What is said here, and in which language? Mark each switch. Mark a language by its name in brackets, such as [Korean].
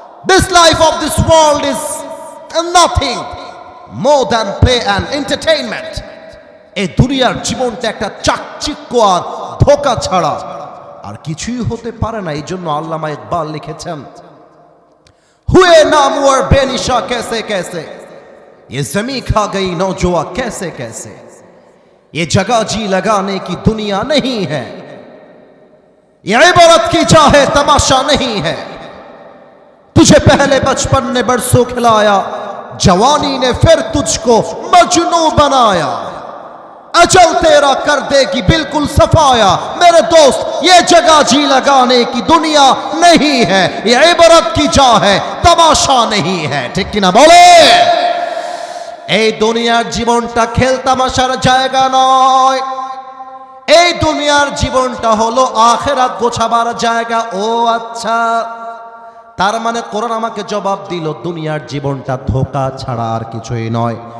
[English] This life of this world is nothing more than play and entertainment. [Bangla] এই দুনিয়ার জীবনটা একটা চাকচিক্য আর ধোঁকা ছাড়া আর কিছুই হতে পারে না। এই জন্য আল্লামা ইকবাল লিখেছেন, [Hindi] हुए नामवर बेनिशा कैसे कैसे, ये जमी खा गई नौजवा कैसे कैसे, ये जगह जी लगाने की दुनिया नहीं है, ये इबारत की चाहे तमाशा नहीं है, तुझे पहले बचपन ने बरसों खिलाया, जवानी ने फिर तुझको मजनू बनाया, अचल तेरा कर देगी बिल्कुल सफाया, मेरे दोस्त ये जगह जी लगाने की दुनिया नहीं है, ये इबारत की जा है तमाशा नहीं है। [Bangla] ठीक कि ना बोले? এই দুনিয়ার জীবনটা খেল তামাশার জায়গা নয়, এই দুনিয়ার জীবনটা হলো আখিরাত গোছাবার জায়গা। ও আচ্ছা, তার মানে কোরআন আমাকে জবাব দিল, দুনিয়ার জীবনটা ধোঁকা ছাড়া আর কিছুই নয়।